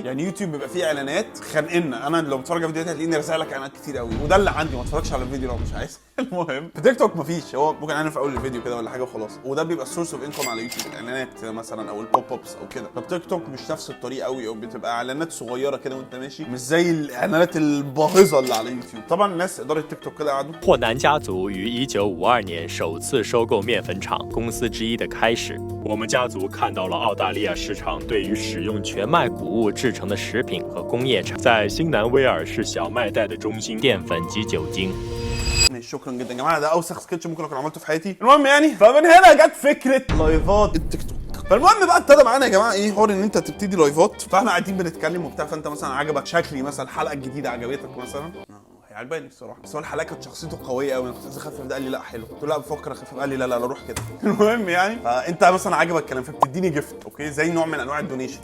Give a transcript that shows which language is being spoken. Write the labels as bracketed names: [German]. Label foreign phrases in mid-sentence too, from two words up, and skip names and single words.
[Arabic] يعني يوتيوب بيبقى فيه اعلانات خانقنا، انا لو بتفرج على فيديوهات هتلاقيني راسل لك اعلانات كتير قوي، وده اللي عندي، ما تتفرجش على الفيديو لو مش عايز المهم في تيك توك مفيش، هو ممكن اعلن في اول الفيديو كده ولا حاجه وخلاص، وده بيبقى [English] the source of income [Arabic] على يوتيوب، الاعلانات مثلا او [English] the pop ups [Arabic] او كده. طب تيك توك مش نفس الطريقه قوي، او بتبقى اعلانات صغيره كده وانت ماشي، مش زي الاعلانات الباهظه اللي على يوتيوب. طبعا الناس اداره تيك توك كده قعدوا. [Chinese] 霍南家族于1952年首次收购面粉厂公司之一的开始，我们家族看到了澳大利亚市场对于使用全麦谷物制成的食品和工业产，在新南威尔士小麦带的中心，淀粉及酒精。 [Arabic] شكرا جدا يا جماعه، ده اوسخ سكتش ممكن اكون عملته في حياتي. المهم يعني فمن هنا جت فكره لايفات التيك توك. فالمهم بقى ابتدى معانا يا جماعه ايه حوار ان انت تبتدي لايفات، فاحنا قاعدين بنتكلم وبتاع، فانت مثلا عجبك شكلي مثلا، الحلقه الجديده عجبتك مثلا، هي عجباني الصراحه، بس هو الحلقه كانت شخصيته قويه قوي، انا كنت عايز اخفف ده، قال لي لا حلو، قلت له لا بفكر اخفف، قال لي لا روح كده المهم يعني فانت مثلا عجبك الكلام فبتديني جيفت، اوكي، زي نوع من انواع الدونيشن.